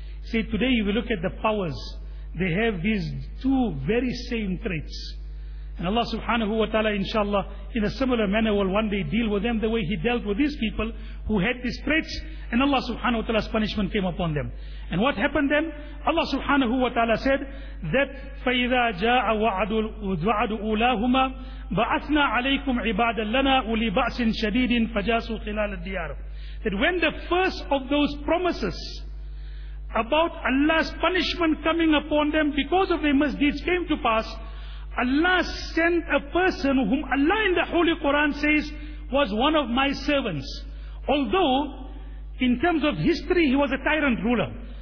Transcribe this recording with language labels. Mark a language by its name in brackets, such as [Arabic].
[English] See, today if you look at the powers, they have these two very same traits. And Allah subhanahu wa ta'ala, inshallah, in a similar manner will one day deal with them the way He dealt with these people who had these threats, and Allah subhanahu wa ta'ala's punishment came upon them. And what happened then? [Arabic] Allah subhanahu wa ta'ala said that فَإِذَا جَاءَ وَعَدُ أُولَاهُمَا بَعَثْنَا عَلَيْكُمْ عِبَادًا لَنَا أُولِي بَأْسٍ شَدِيدٍ فَجَاسُوا خِلَالَ الدِّيَارِ. [English] That when the first of those promises about Allah's punishment coming upon them because of their misdeeds came to pass, Allah sent a person whom Allah in the Holy Quran says was one of my servants. Although, in terms of history, he was a tyrant ruler.